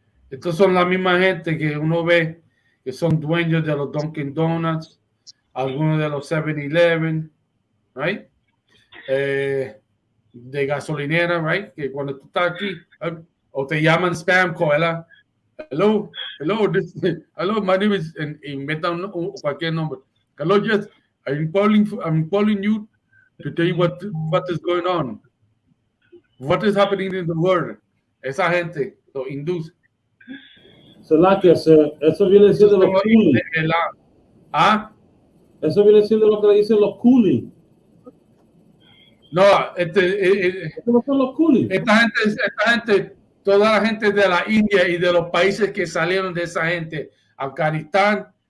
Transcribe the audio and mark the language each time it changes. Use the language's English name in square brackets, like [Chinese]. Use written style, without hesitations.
[Spanish] Estos son la misma gente que uno ve que son dueños de los Dunkin' Donuts, algunos de los 7-Eleven, right? De gasolinera, right? Que cuando tú estás aquí, o te llaman spam call, ¿verdad? [English] Hello, my name is, [Spanish] y metan cualquier nombre. [English] Hello, yes, I'm calling you to tell you what is going on. What is happening in the world. [Spanish] Esa gente lo induce. Eso viene siendo los coolies. ¿Ah? Eso viene siendo lo que le dicen los coolies. No, no son los coolies. Esta gente, toda la gente de la India y de los países que salieron de esa gente, Afganistán,